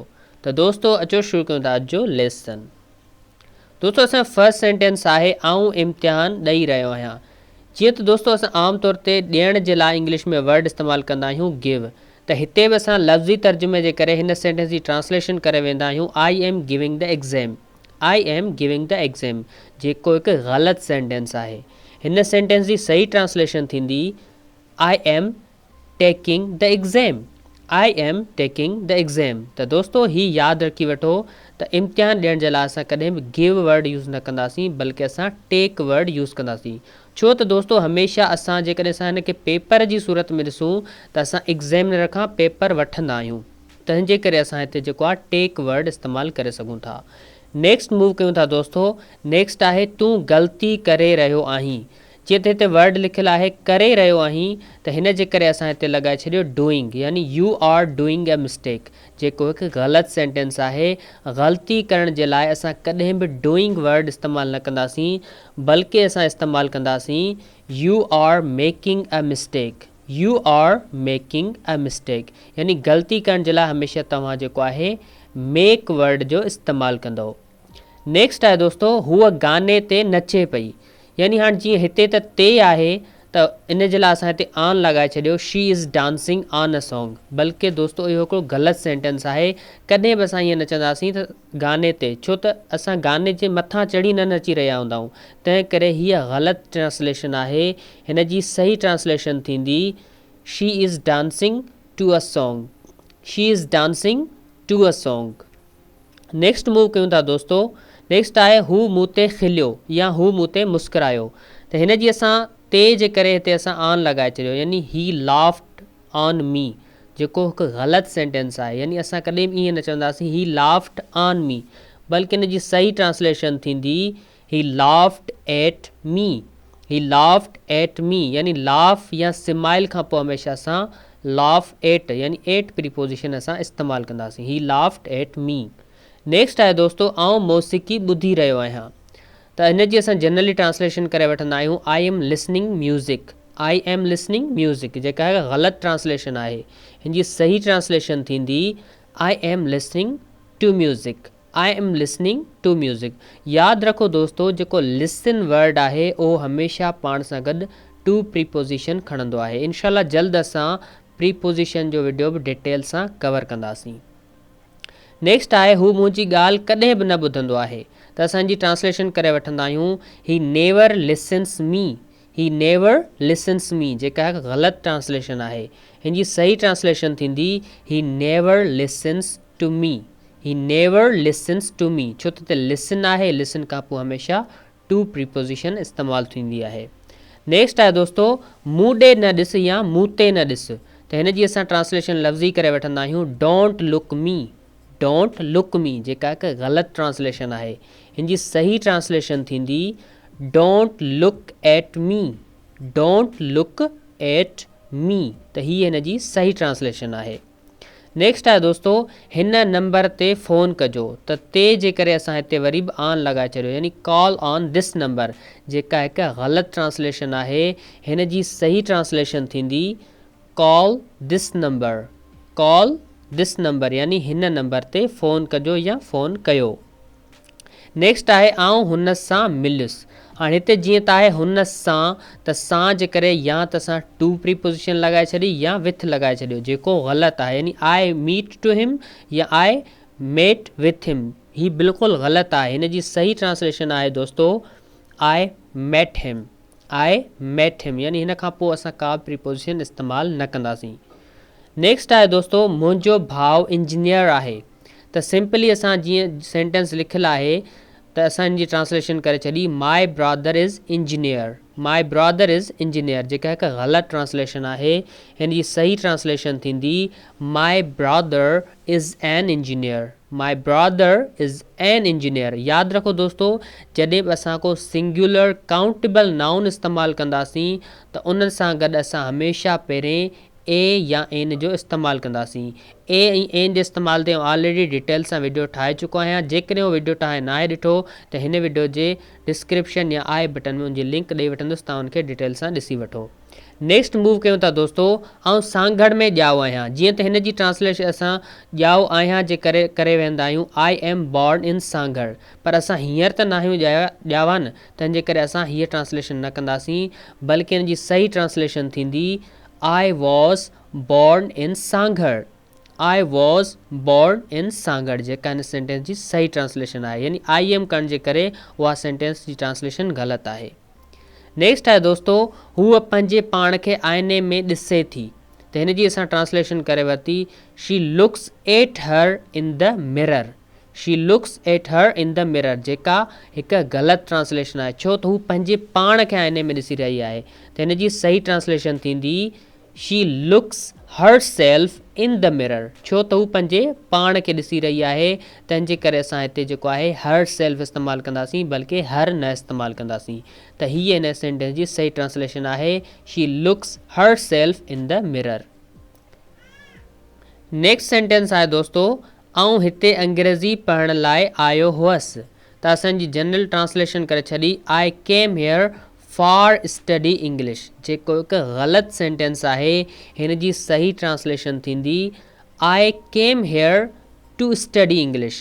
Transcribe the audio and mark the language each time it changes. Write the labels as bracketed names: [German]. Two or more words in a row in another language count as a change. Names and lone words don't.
[Sindhi] त दोस्तों अचो शुरू कयूं था अॼु जो लेसन। दोस्तों असांजो [English] first sentence [Sindhi] आहे आऊं इम्तिहान ॾेई रहियो आहियां। जीअं त दोस्तों असां आम तौर ते ॾियण जे लाइ इंग्लिश में वर्ड इस्तेमालु कंदा आहियूं गिव, त हिते बि असां लफ़्ज़ी तर्जुमे जे करे हिन सेंटेंस जी ट्रांसलेशन करे वेंदा आहियूं [English] I am giving the exam. I am giving the exam [Sindhi] जेको हिकु ग़लति सेंटेंस आहे। हिन सेंटेंस जी सही ट्रांसलेशन थींदी [English] I am taking the exam. I am taking the exam. [Sindhi] त दोस्तों ही यादि रखी वठो त इम्तिहान ॾियण जे लाइ असां कॾहिं बि [English] give word use [Sindhi] न कंदासीं, बल्कि असां [English] take word use [Sindhi] कंदासीं। छो त दोस्तों हमेशह असां जेकॾहिं असां हिन खे पेपर जी सूरत में ॾिसूं त असां एग्ज़ामिनर खां पेपर वठंदा आहियूं, तंहिंजे करे असां हिते जेको आहे [English] take word [Sindhi] इस्तेमालु करे सघूं था। [English] next move [Sindhi] कयूं था दोस्तों। नेक्स्ट आहे तूं ग़लती करे रहियो आहीं। जीअं त हिते वर्ड लिखियलु आहे करे रहियो आहीं, त हिन जे करे असां हिते लॻाए छॾियो डूइंग, यानी [English] you are doing a mistake, [Sindhi] जेको हिकु ग़लति सेंटेंस आहे। ग़लती करण जे लाइ असां कॾहिं बि [English] doing word [Sindhi] इस्तेमालु न कंदासीं, बल्कि असां इस्तेमालु कंदासीं [English] you are making a mistake. you are making a mistake, [Sindhi] यानी ग़लती करण जे लाइ हमेशह तव्हां जेको आहे [English] make word [Sindhi] जो इस्तेमालु कंदो। नेक्स्ट आहे दोस्तों हूअ गाने ते नचे पई, यानी हाणे जीअं हिते त ते आहे त इन जे लाइ असां हिते आन लॻाए छॾियो [English] she is dancing on a song, [Sindhi] बल्कि दोस्तों इहो हिकिड़ो ग़लति सेंटेंस आहे। कॾहिं बि असां ईअं न चवंदासीं त गाने ते, छो त असां गाने जे मथां चढ़ी न नची रहिया हूंदा आहियूं, तंहिं करे हीअ ग़लति ट्रांसलेशन आहे। हिन जी सही ट्रांसलेशन थींदी [English] she is dancing to a song. She is dancing to a song. next move [Sindhi] कयूं था दोस्तों। नेक्स्ट आहे हू मूं ते खिलियो या हू मूं ते मुस्कुरायो, त हिन जी असां ते जे करे हिते असां आन लॻाए छॾियो, यानी [English] he laughed on me, [Sindhi] जेको हिकु ग़लति सेंटेंस आहे। यानी असां कॾहिं बि ईअं न चवंदासीं [English] he laughed on me, [Sindhi] बल्कि हिन जी सही ट्रांसलेशन थींदी [English] he laughed at me. he laughed at me, [Sindhi] यानी लाफ या स्माइल खां पोइ हमेशह असां [English] laugh at [Sindhi] यानी [English] at preposition [Sindhi] असां इस्तेमालु कंदासीं। [English] he laughed at me. [Sindhi] नेक्स्ट आहे दोस्तों आऊं मौसीक़ी ॿुधी रहियो आहियां, त हिन जी असां जनरली ट्रांसलेशन करे वठंदा आहियूं [English] I am listening music. I am listening music [Sindhi] जेका आहे ग़लति ट्रांसलेशन आहे। हिन जी सही ट्रांसलेशन थींदी [English] I am listening to music. I am listening to music. [Sindhi] यादि रखो दोस्तों जेको [English] listen word [Sindhi] आहे उहो हमेशह पाण सां गॾु [English] to preposition [Sindhi] खणंदो आहे। इनशाला जल्द असां प्रीपोजिशन जो वीडियो बि डिटेल सां कवर कंदासीं। नेक्स्ट आहे हू मुंहिंजी ॻाल्हि कॾहिं बि न ॿुधंदो आहे, त असांजी ट्रांसलेशन करे वठंदा आहियूं [English] he never listens me. he never listens me [Sindhi] जेका आहे ग़लति ट्रांसलेशन आहे। हिन जी सही ट्रांसलेशन थींदी [English] he never listens to me. he never listens to me, [Sindhi] छो त लिसन आहे, लिसन खां पोइ हमेशह [English] to preposition [Sindhi] इस्तेमालु थींदी आहे। नेक्स्ट आहे दोस्तों मूं ॾे न ॾिस या मूं ते न ॾिस, त हिन जी असां ट्रांसलेशन लफ़्ज़ी करे वठंदा आहियूं [English] don't look me. don't look me [Sindhi] जेका हिकु ग़लति ट्रांसलेशन आहे। हिन जी सही ट्रांसलेशन थींदी [English] don't look at me. don't look at me, [Sindhi] त हीअ हिन जी सही ट्रांसलेशन आहे। नेक्स्ट आहे दोस्तों हिन नंबर ते फ़ोन कजो, त ते जे करे असां हिते वरी बि आन लॻाए छॾियो, यानी [English] call on this number [Sindhi] जेका हिकु ग़लति ट्रांसलेशन आहे। हिन जी सही ट्रांसलेशन थींदी [English] call this number. call this number, [Sindhi] यानी हिन नंबर ते फ़ोन कजो या फ़ोन कयो। नेक्स्ट आहे आऊं हुन सां मिलियुसि। हाणे हिते जीअं त आहे हुन सां, त सां जे करे या त असां [English] to preposition [Sindhi] लॻाए छॾी या विथ लॻाए छॾियो, जेको ग़लति आहे। [English] यानी I meet to him या I met with him, [Sindhi] ही बिल्कुलु ग़लति आहे। हिन जी सही ट्रांसलेशन आहे दोस्तों [English] I met him. I met him, [Sindhi] यानी हिन खां पोइ असां का प्रीपोजिशन इस्तेमालु न कंदासीं। नेक्स्ट आहे दोस्तों मुंहिंजो भाउ इंजीनियर आहे, त सिंपली असां जीअं सेंटेंस लिखियलु आहे त असां हिन जी ट्रांसलेशन करे छॾी [English] my brother is engineer. my brother is engineer [Sindhi] जेका हिकु ग़लति ट्रांसलेशन आहे। हिन जी सही ट्रांसलेशन थींदी [English] my brother is an engineer. My brother is an engineer. [Sindhi] यादि रखो दोस्तो, जॾहिं बि असां को [English] singular countable noun [Sindhi] इस्तेमालु कंदासीं त उन सां गॾु असां हमेशह पहिरें ए या एन जो इस्तेमालु कंदासीं। ए ऐं एन जे इस्तेमाल ते ऑलरेडी डिटेल सां वीडियो ठाहे चुको आहियां। जेकॾहिं उहो वीडियो तव्हां नाहे ॾिठो त हिन वीडियो जे डिस्क्रिप्शन या [English] i button [Sindhi] में उनजी लिंक ॾेई वठंदुसि, तव्हां उनखे डिटेल सां ॾिसी वठो। [English] next move [Sindhi] कयूं था दोस्तो, ऐं सांगड़ में ॼाओ आहियां। जीअं त हिन जी ट्रांसलेशन असां ॼाओ आहियां जे करे वेंदा आहियूं [English] I am born in [Sindhi] सांगड़, पर असां हींअर त न आहियूं ॼावा न, तंहिंजे करे असां हीअ ट्रांसलेशन न कंदासीं, बल्कि हिन जी सही ट्रांसलेशन थींदी [English] I was born in [Sindhi] सांगड़। [English] I was born in [Sindhi] सांगड़ जेका हिन सेंटेंस जी सही ट्रांसलेशन आहे, यानी [English] I am [Sindhi] करण जे करे उहा सेंटेंस जी ट्रांसलेशन ग़लति आहे। नेक्स्ट आहे दोस्तो, हूअ पंहिंजे पाण खे आईने में ॾिसे थी, त हिन जी असां ट्रांसलेशन करे वरिती [English] she looks at her in the mirror. she looks at her in the mirror [Sindhi] जेका हिकु ग़लति ट्रांसलेशन आहे, छो त हू पंहिंजे पाण खे आईने में ॾिसी रही आहे। त हिन जी सही ट्रांसलेशन थींदी [English] she looks her self in the mirror, [Sindhi] छो त हू पंहिंजे पाण खे ॾिसी रही आहे। तंहिंजे करे असां हिते जेको आहे [English] her self [Sindhi] इस्तेमालु कंदासीं, बल्कि हर न इस्तेमालु कंदासीं। त हीअ हिन सेंटेंस जी सही ट्रांसलेशन आहे [English] she looks her self in the mirror. [Sindhi] नेक्स्ट सेंटेंस आहे दोस्तो, ऐं हिते अंग्रेज़ी पढ़ण लाइ आयो हुअसि। त असांजी जनरल ट्रांसलेशन करे छॾी [English] I came here for study English, [Sindhi] जेको हिकु ग़लति सेंटेंस आहे। हिन जी सही ट्रांसलेशन थींदी [English] I came here to study English.